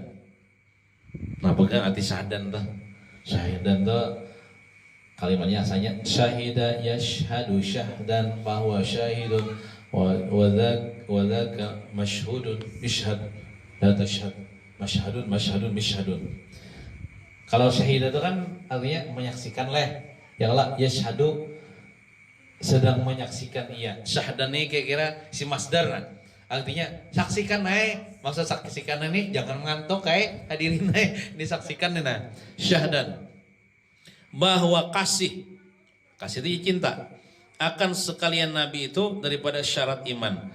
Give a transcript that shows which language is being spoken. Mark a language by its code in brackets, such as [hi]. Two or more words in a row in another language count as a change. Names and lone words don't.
[id] Nah pegang arti syahdan tuh. Syahdan tuh kalimatnya asalnya [ar] شهد يشهد شهدا [id] bahwa [ar] شاهد وذاك مشهود اشهد لا تشهد مشهد مشهد. [id] Kalau syahida itu kan artinya menyaksikan leh, ya Allah yashhadu sedang menyaksikan ia. Syahdan ini kira-kira si masdar kan. Artinya saksikan maksud saksikan ini jangan ngantuk hadirin disaksikan nah. Syahdan bahwa kasih itu cinta akan sekalian Nabi itu daripada syarat iman.